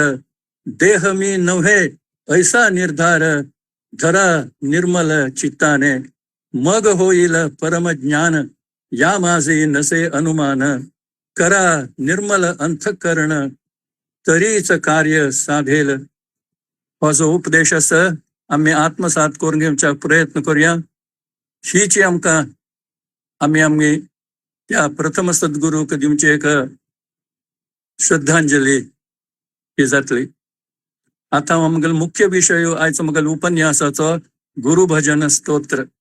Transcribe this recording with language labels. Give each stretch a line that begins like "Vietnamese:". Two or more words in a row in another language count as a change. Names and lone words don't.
Marathi: देह मी नव्हे ऐसा निर्धार, धरा निर्मल चित्ताने. मग होईल परमज्ञान, या माझे नसे अनुमान. करा निर्मल अंतःकरण, तरीच कार्य साधेल.
Konkani: हो जो उपदेश आसा आम्ही आत्मसात करून घेवचा प्रयत्न करूया. हीची आमकां आमी त्या प्रथम सद्गुरूक दिवची एक श्रद्धांजली ही जातली. आता आमगेल मुख्य विषय आयचो मुगेल उपन्यासाचो गुरुभजन स्तोत्र.